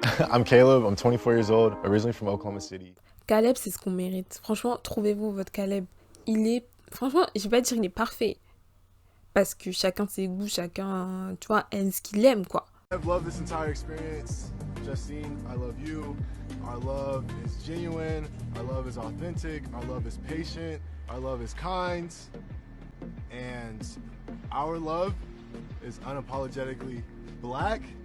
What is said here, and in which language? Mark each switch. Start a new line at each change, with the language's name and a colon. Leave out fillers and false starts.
English: I'm Caleb, I'm 24 years old, originally from Oklahoma City.
French: Caleb, c'est ce qu'on mérite. Franchement, trouvez-vous votre Caleb. Franchement, je vais pas dire qu'il est parfait. Parce que chacun ses goûts, chacun, tu vois, aime ce qu'il aime, quoi.
English: I've loved this entire experience. Justine, I love you. Our love is genuine. Our love is authentic. Our love is patient. Our love is kind. And our love is unapologetically black.